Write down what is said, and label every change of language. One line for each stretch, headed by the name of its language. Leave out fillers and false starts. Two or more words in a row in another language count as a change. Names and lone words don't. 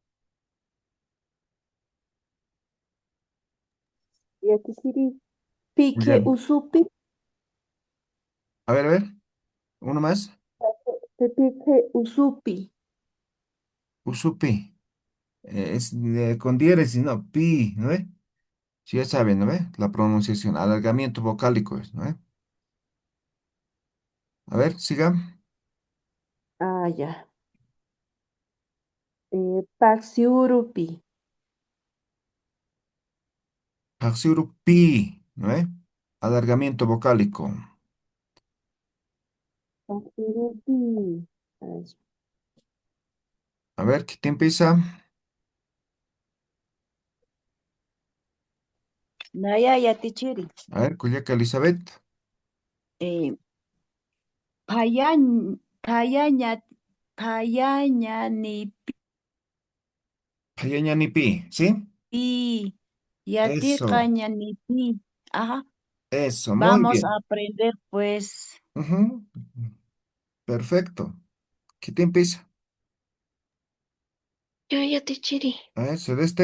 Aymara: Yatichiri. Pique
Spanish: Ya.
Aymara: usupi.
Spanish: A ver, uno más.
Aymara: Pique usupi.
Spanish: Usupi. Es con diéresis, ¿no? Pi, ¿no ve? Sí, ya saben, ¿no ve? La pronunciación, alargamiento vocálico es, ¿no ve? A ver, siga.
Aymara: Ah, ya. Paxiurupi. Haxiuru pi, ¿no ve?
Spanish: Alargamiento vocálico. Yatiripi. A ver, A ver, ¿qué te empieza?
Aymara: Naya yatichiri.
Spanish: A ver, Culiaca Elizabeth.
Aymara: Eh, payañ, payaña, payañanipi, Payañanipi,
Spanish: ¿sí? Eso,
Aymara: yatirqañanipi. Ajá.
Spanish: eso, muy Vamos a bien. aprender, pues, Ujú, perfecto. ¿Qué te empieza? Yo Yatichiri. A ver, Celeste.